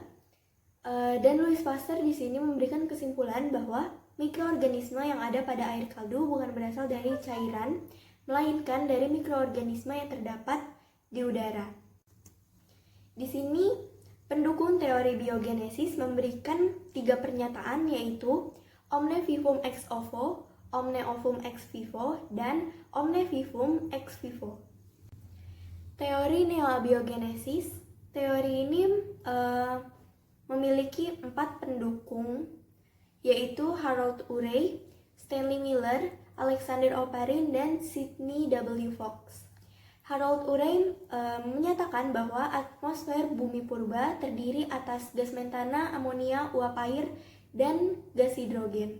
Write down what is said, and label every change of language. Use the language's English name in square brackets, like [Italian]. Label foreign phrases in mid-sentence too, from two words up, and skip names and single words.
[Indonesian] Dan Louis Pasteur di sini memberikan kesimpulan bahwa mikroorganisme yang ada pada air kaldu bukan berasal dari cairan, melainkan dari mikroorganisme yang terdapat di udara. Di sini pendukung teori biogenesis memberikan 3 pernyataan, yaitu [Latin] omne vivum ex ovo, omne ovum ex vivo, [Indonesian] dan [Latin] omne vivum ex vivo. [Indonesian] Teori neoabiogenesis, teori ini memiliki 4 pendukung, yaitu Harold Urey, Stanley Miller, Alexander Oparin, dan Sidney W. Fox. Harold Urey menyatakan bahwa atmosfer bumi purba terdiri atas gas metana, amonia, uap air, dan gas hidrogen.